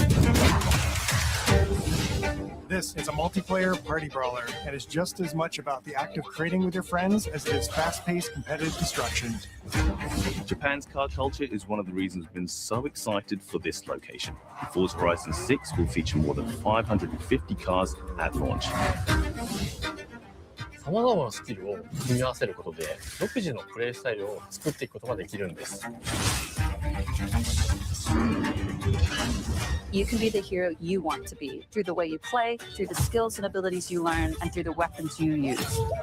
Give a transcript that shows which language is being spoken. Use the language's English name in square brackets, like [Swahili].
[English] This is a multiplayer party brawler and is just as much about the act of creating with your friends as it is fast-paced competitive destruction. Japan's car culture is one of the reasons we've been so excited for this location. Forza Horizon 6 will feature more than 550 cars at launch. [Japanese] さまざまなスキルを組み合わせることで独自のプレイスタイルを作っていくことができるんです。 [English] You can be the hero you want to be through the way you play, through the skills and abilities you learn, and through the weapons you use.